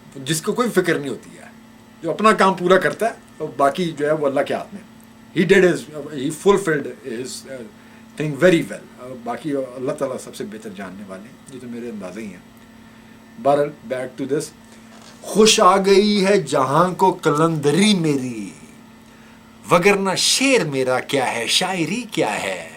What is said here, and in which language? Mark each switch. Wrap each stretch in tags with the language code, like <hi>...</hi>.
<hi>जिसको कोई फिक्र नहीं होती है, जो अपना काम पूरा करता है और बाकी जो है वो अल्लाह के हाथ में.</hi> <en>He fulfilled his thing very well.</en> <hi>बाकी अल्लाह ताला सबसे बेहतर जानने वाले, ये तो मेरे अंदाज़े ही हैं. बहरहाल</hi> <en>Back to this.</en> <hi>खुश आ गई है जहां को कलंदरी मेरी, वगरना शेर मेरा क्या है, शायरी क्या है.</hi>